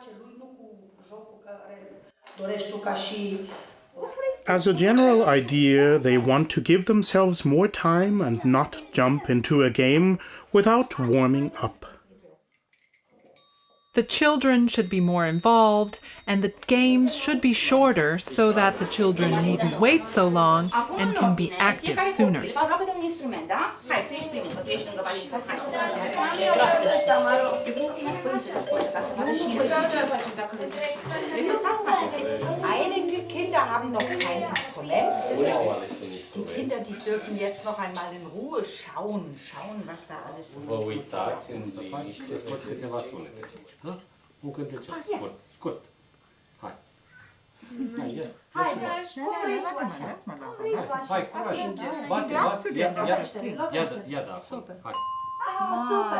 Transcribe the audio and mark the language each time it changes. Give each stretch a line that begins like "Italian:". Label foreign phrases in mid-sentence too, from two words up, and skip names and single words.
English: As a general idea, they want to give themselves more time and not jump into a game without warming up. The children should be more involved, and the games should be shorter so that the children needn't wait so long and can be active sooner.
German: Einige Kinder haben noch kein Instrument. Die Kinder, die dürfen jetzt noch einmal in Ruhe schauen, was da alles ist.
Romanian: Vă uitați în liniște, să scoți câteva sunete. Da? Un cântecel, scurt. Hai. Hai, curaj. Bate. Ia da acum. Hai. Super.